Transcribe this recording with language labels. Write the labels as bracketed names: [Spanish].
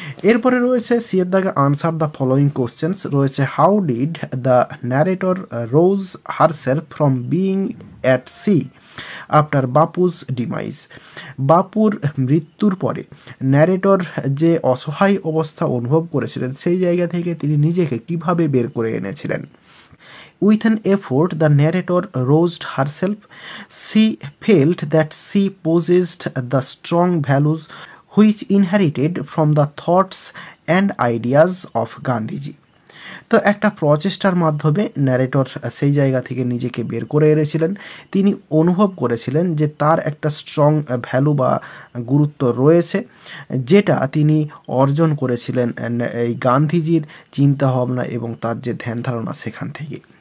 [Bangla] এরপরে রয়েছে সি এর দাগে [English] Answer the following questions. [Bangla] রয়েছে [English] how did the narrator rose herself from being at sea after Bapu's demise, [Bangla] বাপুর মৃত্যুর পরে ন্যারেটর যে অসহায় অবস্থা অনুভব করেছিলেন সেই জায়গা থেকে তিনি নিজেকে কিভাবে বের করে এনেছিলেন। [English] With an effort, the narrator roused herself. She felt that she possessed the strong values which inherited from the thoughts and ideas of Gandhiji. [Bangla] তো একটা প্রচেষ্টার মাধ্যমে ন্যারেটর সেই জায়গা থেকে নিজেকে বের করে এনেছিলেন। তিনি অনুভব করেছিলেন যে তার একটা স্ট্রং ভ্যালু বা গুরুত্ব রয়েছে, যেটা তিনি অর্জন করেছিলেন এই গান্ধীজির চিন্তাভাবনা এবং তার যে ধ্যান ধারণা সেখান থেকে।